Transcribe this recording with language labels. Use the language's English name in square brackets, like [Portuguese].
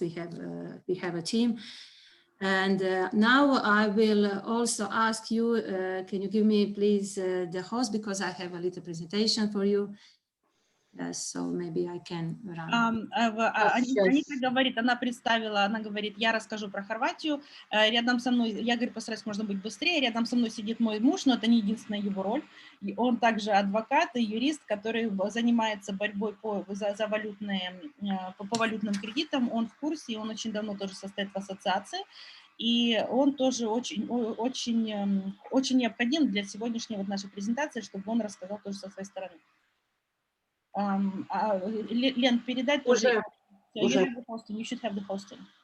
[English] We have a team. And now I will also ask you, can you give me please the host, because I have a little presentation for you. So maybe I can run. [Russian] Анита говорит, она представила, она говорит, я расскажу про Хорватию. Рядом со мной, я говорю, постараюсь, можно быть быстрее. Рядом со мной сидит мой муж, но это не единственная его роль. И он также адвокат и юрист, который занимается борьбой по валютным кредитам. Он в курсе, и он очень давно тоже состоит в ассоциации. И он тоже очень необходим для сегодняшней вот нашей презентации, чтобы он рассказал тоже со своей стороны. Лен, передать тоже. [English] You have the hosting. You should have the hosting.